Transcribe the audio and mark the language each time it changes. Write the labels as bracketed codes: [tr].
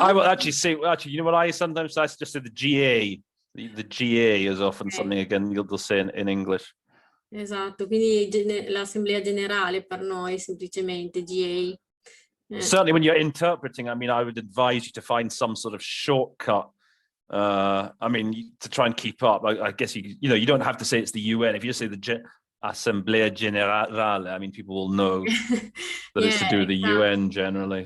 [en] I will actually say, you know what I sometimes just say the GA. The GA is often something, again, you'll say in English. [it] Esatto, quindi l'assemblea generale per noi semplicemente GA. [en] Certainly when you're interpreting, I mean, I would advise you to find some sort of shortcut. I mean, to try and keep up. I guess you don't have to say it's the UN. If you just say the Assemblea Generale, I mean, people will know that it's to do with the UN generally.